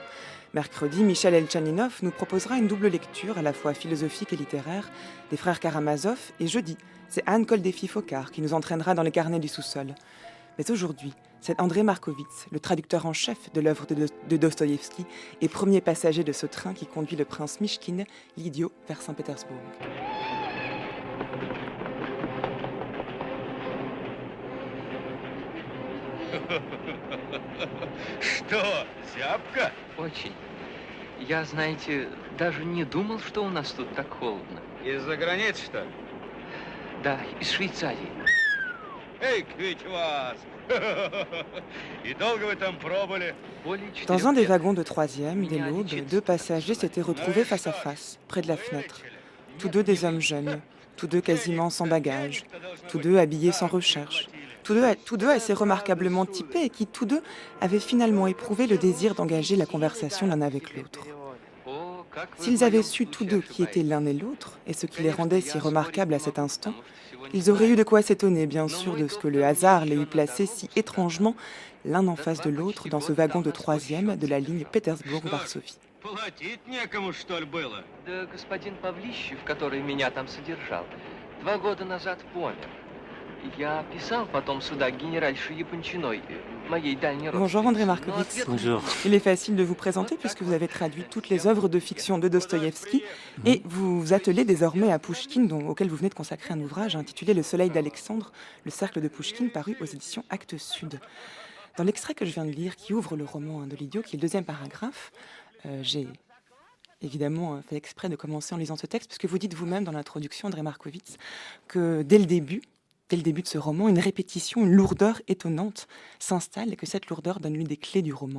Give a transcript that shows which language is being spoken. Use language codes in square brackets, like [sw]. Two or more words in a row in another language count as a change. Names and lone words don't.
[fr] Mercredi, Michel Elchaninov nous proposera une double lecture, à la fois philosophique et littéraire, des frères Karamazov. Et jeudi, c'est Anne Koldéfi-Focard qui nous entraînera dans les carnets du sous-sol. Mais aujourd'hui, c'est André Markovitz, le traducteur en chef de l'œuvre de Dostoïevski et premier passager de ce train qui conduit le prince Mychkine, l'idiot, vers Saint-Pétersbourg. [ru] Что, зябко? Очень. Я, знаете, даже не думал, что у нас тут так холодно. Из-за границы, что ли? Да, из Швейцарии. Эй, ведь вас! И долго вы там пробыли? Более 4 [fr] Dans un des [ru] лет. [fr] wagons de troisième, dès l'aube, deux passagers s'étaient retrouvés face à face, près de la fenêtre. Tous deux des hommes jeunes, tous deux quasiment sans bagages, tous deux habillés sans recherche, tous deux assez remarquablement typés et qui tous deux avaient finalement éprouvé le désir d'engager la conversation l'un avec l'autre. [ru] О, как вы [fr] S'ils [ru] в [fr] avaient [ru] моем [fr] su tous [ru] вкусе [fr] deux qui étaient [ru] ошибаетесь. [fr] l'un et l'autre, et ce qui les [ru] Конечно, [fr] rendait [ru] я [fr] si [ru] спорить [fr] remarquables à [ru] не [fr] cet [ru] могу, [fr] instant, [ru] потому что всего не [fr] ils auraient eu [ru] знаю. [fr] de quoi s'étonner, bien sûr, de ce que le hasard les eût placés si étrangement l'un en face de l'autre dans ce wagon de troisième de la ligne Pétersbourg-Varsovie. [ru] Платить некому, что ли, было? Да господин Павлищев, который меня там содержал, 2 года назад помер. Я писал потом сюда генеральше Япончиной, моей дальней [fr] Bonjour André [ru] родственнице, но [fr] Markovitz. [ru] ответ [fr] Bonjour. Il est facile de vous présenter puisque vous avez traduit toutes les œuvres de fiction de Dostoïevski et vous vous attelez désormais à Pouchkine, auquel vous venez de consacrer un ouvrage intitulé Le Soleil d'Alexandre, le cercle de Pouchkine, paru aux éditions Actes Sud. Dans l'extrait que je viens de lire, qui ouvre le roman de l'idiot, qui est le deuxième paragraphe, j'ai évidemment fait exprès de commencer en lisant ce texte, puisque vous dites vous-même dans l'introduction, André Markovitz, que dès le début de ce roman, une répétition, une lourdeur étonnante s'installe et que cette lourdeur donne l'une des clés du roman.